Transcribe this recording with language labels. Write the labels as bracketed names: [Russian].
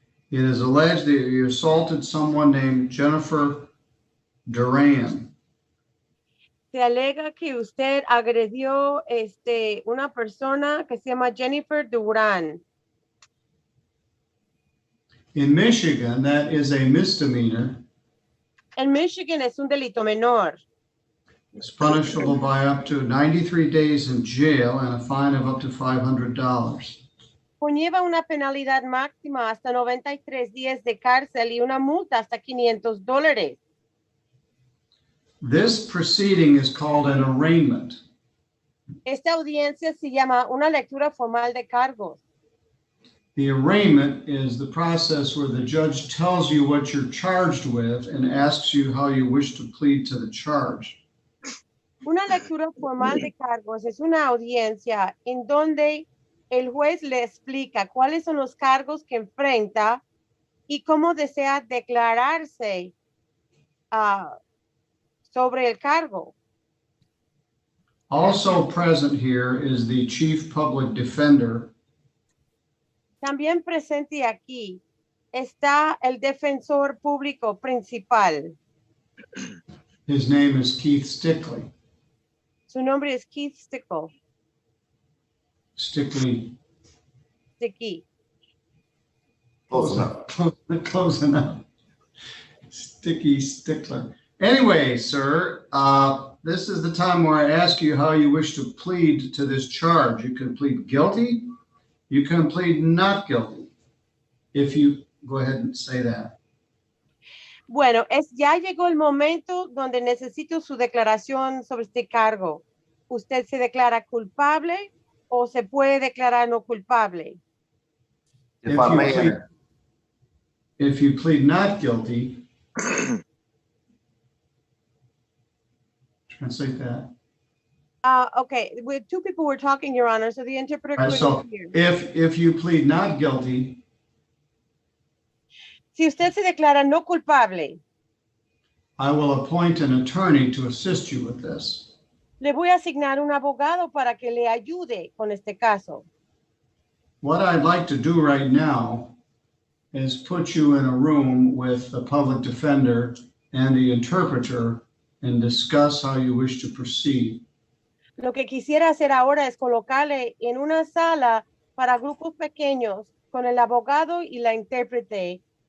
[English] It is alleged that you assaulted someone named Jennifer Duran. [Spanish] Se alega que usted agredió una persona que se llama Jennifer Duran. [English] In Michigan, that is a misdemeanor. [Spanish] En Michigan es un delito menor. [English] It's punishable by up to 93 days in jail and a fine of up to $500. [Spanish] Conlleva una penalidad máxima hasta 93 días de cárcel y una multa hasta $500. [English] This proceeding is called an arraignment. [Spanish] Esta audiencia se llama una lectura formal de cargos. [English] The arraignment is the process where the judge tells you what you're charged with and asks you how you wish to plead to the charge. [Spanish] Una lectura formal de cargos es una audiencia en donde el juez le explica cuáles son los cargos que enfrenta y cómo desea declararse sobre el cargo. [English] Also present here is the chief public defender. [Spanish] También presente aquí está el defensor público principal. [English] His name is Keith Stickley. [Spanish] Su nombre es Keith Stickle. [English] Stickley. Sticky. Close enough. Close enough. Sticky Stickler. Anyway, sir, this is the time where I ask you how you wish to plead to this charge. You can plead guilty. You can plead not guilty. If you go ahead and say that. [Spanish] Bueno, ya llegó el momento donde necesito su declaración sobre este cargo. ¿Usted se declara culpable o se puede declarar no culpable? [English] If I may, If you plead not guilty, translate that. Okay, with two people were talking, Your Honor, so the interpreter All right, so couldn't hear. if you plead not guilty, [Spanish] Si usted se declara no culpable, [English] I will appoint an attorney to assist you with this. [Spanish] le voy a asignar un abogado para que le ayude con este caso. [English] What I'd like to do right now is put you in a room with the public defender and the interpreter and discuss how you wish to proceed. [Spanish] Lo que quisiera hacer ahora es colocarle en una sala para grupos pequeños con el abogado y la intérprete.